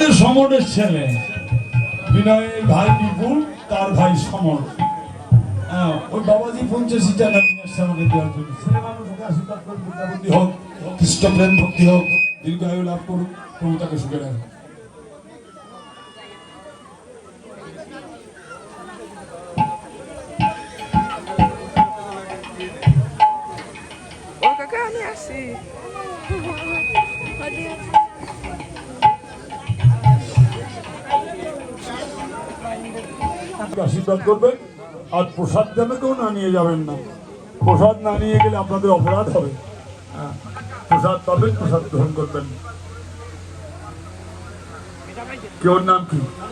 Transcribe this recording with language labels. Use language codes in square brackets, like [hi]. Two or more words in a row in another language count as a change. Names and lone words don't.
[bn] সমরের ছেলে বিনয়ের ভাই বিপুল, তার ভাই সমর। ওই বাবাজি 85 টাকা নিয়ে আসছে আমাকে দেওয়ার জন্য। ছেলে মানুষ ওকে আশীর্বাদ করুন, বিদ্যাবুদ্ধি হোক, খ্রিস্টপ্রেম ভক্তি হোক, দীর্ঘায়ু লাভ করুক, প্রভু তাকে সুখে রাখুন। [pt] Ô, Cacá, não é assim. Pode ir. [bn] আশীর্বাদ করবেন, আর প্রসাদ যেন কেউ না নিয়ে যাবেন না। প্রসাদ না নিয়ে গেলে আপনাদের অপরাধ হবে। প্রসাদ পাবেন, প্রসাদ গ্রহণ করবেন। কেউ নাম কি?